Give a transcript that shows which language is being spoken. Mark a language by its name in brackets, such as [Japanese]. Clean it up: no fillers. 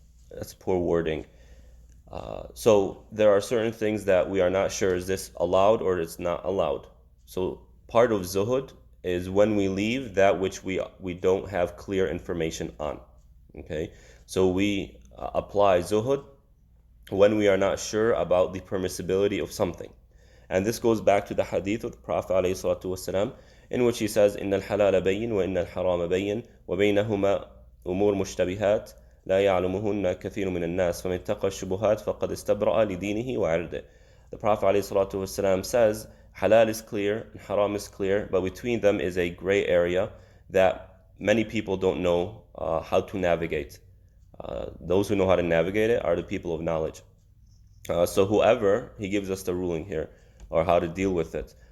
[English] That's poor wording. So there are certain things that we are not sure, is this allowed or it's not allowed. So part of zuhud is when we leave that which we don't have clear information on. Okay, so we apply zuhud when we are not sure about the permissibility of something. And this goes back to the hadith of the Prophet ﷺ, in which he says, [Arabic] إِنَّ الْحَلَالَ بَيِّن وَإِنَّ الْحَرَامَ بَيِّن وَبَيْنَهُمَا أُمُورٌ مُشْتَبِهَاتٌ لَا يَعْلَمُهُنَّ كَثِيرٌ مِنَ النَّاسِ فَمَنِ اتَّقَى الشُّبُهَاتِ فَقَدْ اسْتَبْرَأَ لِدِينِهِ وَعِرْضِهِ. [English] The Prophet ﷺ says, halal is clear and haram is clear, but between them is a gray area that many people don't know how to navigate. Those who know how to navigate it are the people of knowledge. So whoever, he gives us the ruling here, or how to deal with it.